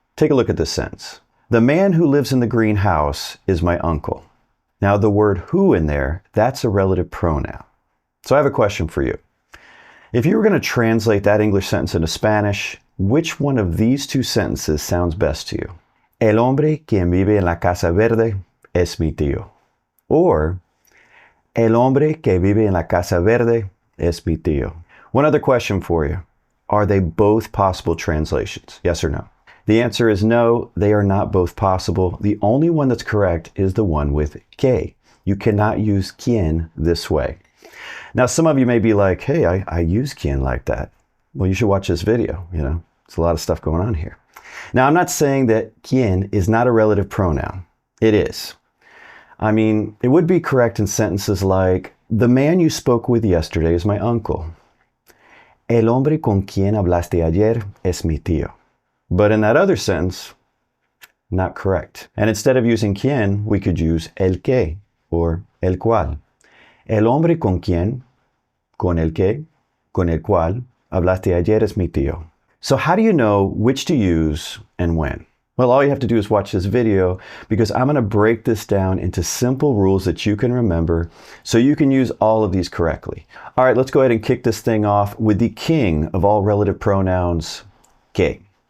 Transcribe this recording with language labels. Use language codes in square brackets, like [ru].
[en] Take a look at this sentence. The man who lives in the green house is my uncle. Now, the word who in there, that's a relative pronoun. So I have a question for you. If you were going to translate that English sentence into Spanish, which one of these two sentences sounds best to you? [es] El hombre quien vive en la casa verde es mi tío. Or, el hombre que vive en la casa verde es mi tío. [en] One other question for you. Are they both possible translations? Yes or no? The answer is no, they are not both possible. The only one that's correct is the one with que. You cannot use quien this way. Now, some of you may be like, hey, I use quien like that. Well, you should watch this video, there's a lot of stuff going on here. Now, I'm not saying that quien is not a relative pronoun. It is. I mean, it would be correct in sentences like, the man you spoke with yesterday is my uncle. [es] El hombre con quien hablaste ayer es mi tío. [en] But in that other sentence, not correct. And instead of using quien, we could use el que or el cual. [es] El hombre con quien, con el que, con el cual hablaste ayer es mi tío. [en] So how do you know which to use and when? Well, all you have to do is watch this video because I'm going to break this down into simple rules that you can remember so you can use all of these correctly. All right, let's go ahead and kick this thing off with the king of all relative pronouns, que.